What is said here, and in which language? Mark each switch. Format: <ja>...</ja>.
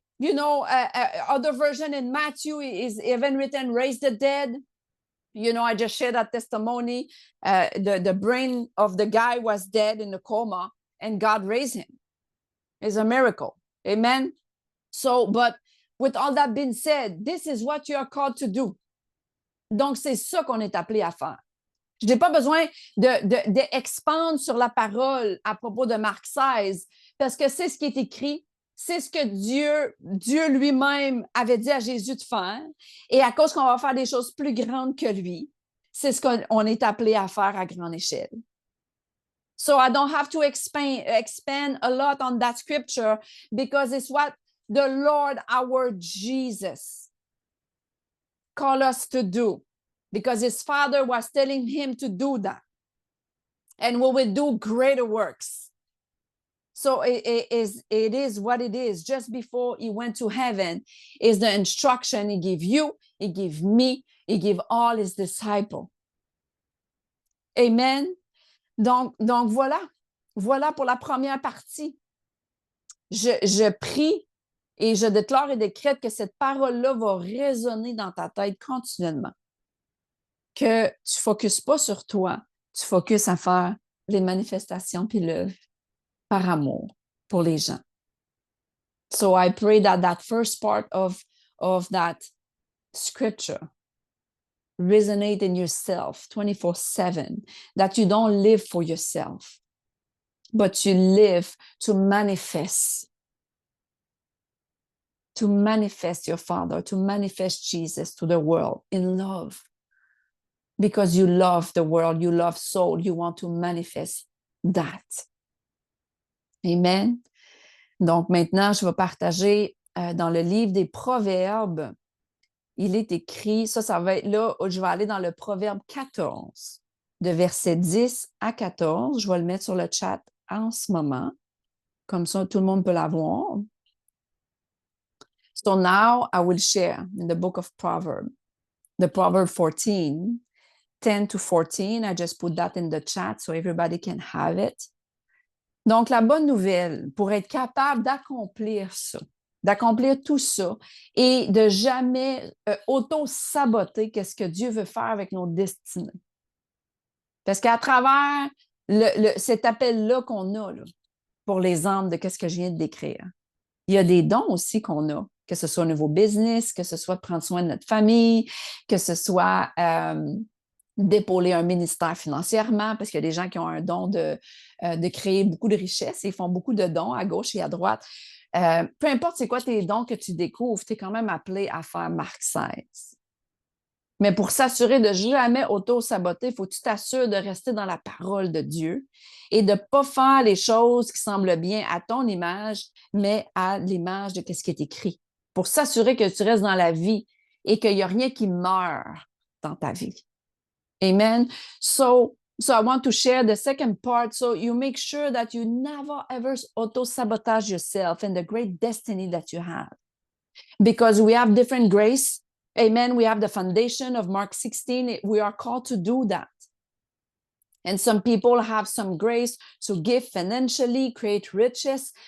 <en>You know, other version in Matthew is even written, raise the dead. You know, I just shared that testimony. The brain of the guy was dead in a coma, and God raised him. It's a miracle. Amen. So, but with all that being said, this is what you are called to do.</en> <fr>Donc, c'est ça qu'on est appelé à faire. Je n'ai pas besoin d'expandre sur la parole à propos de Marc 16, parce que c'est ce qui est écrit. C'est ce que Dieu lui-même avait dit à Jésus de faire. Et à cause qu'on va faire des choses plus grandes que lui, c'est ce qu'on est appelé à faire à grande échelle.</fr> <en>So I don't have to expand a lot on that scripture because it's what the Lord, our Jesus, called us to do, because his Father was telling him to do that. And we will do greater works. So it is what it is. Just before he went to heaven is the instruction he gave you, he gave me, he gave all his disciples. Amen.</en> <fr>Donc voilà pour la première partie. Je prie et je déclare et décrète que cette parole-là va résonner dans ta tête continuellement. Que tu ne focuses pas sur toi, tu focuses à faire les manifestations puis l'œuvre par amour pour les gens.</fr> <en>So I pray that that first part of that scripture resonate in yourself 24/7, that you don't live for yourself, but you live to manifest your Father, to manifest Jesus to the world in love. Because you love the world, you love soul, you want to manifest that. Amen.</en> <fr>Donc maintenant, je vais partager dans le livre des Proverbes. Il est écrit, ça va être là, je vais aller dans le Proverbe 14, de verset 10 à 14. Je vais le mettre sur le chat en ce moment. Comme ça, tout le monde peut l'avoir.</fr> <en>So now I will share in the book of Proverbs, the Proverb 14, 10 to 14. I just put that in the chat so everybody can have it.</en> <fr>Donc, la bonne nouvelle, pour être capable d'accomplir ça, d'accomplir tout ça et de jamais auto-saboter qu'est-ce que Dieu veut faire avec nos destinées. Parce qu'à travers cet appel-là qu'on a là, pour les âmes de qu'est-ce que je viens de décrire, il y a des dons aussi qu'on a, que ce soit au niveau business, que ce soit de prendre soin de notre famille, que ce soit d'épauler un ministère financièrement, parce qu'il y a des gens qui ont un don de créer beaucoup de richesses et ils font beaucoup de dons à gauche et à droite. Peu importe c'est quoi tes dons que tu découvres, tu es quand même appelé à faire Marc 16. Mais pour s'assurer de jamais auto-saboter, il faut que tu t'assures de rester dans la parole de Dieu et de ne pas faire les choses qui semblent bien à ton image, mais à l'image de ce qui est écrit. Pour s'assurer que tu restes dans la vie et qu'il n'y a rien qui meurt dans ta vie. Amen.</fr> <en>So I want to share the second part. So you make sure that you never ever auto-sabotage yourself and the great destiny that you have. Because we have different grace. Amen. We have the foundation of Mark 16. We are called to do that. And some people have some grace to give financially, create riches.</en>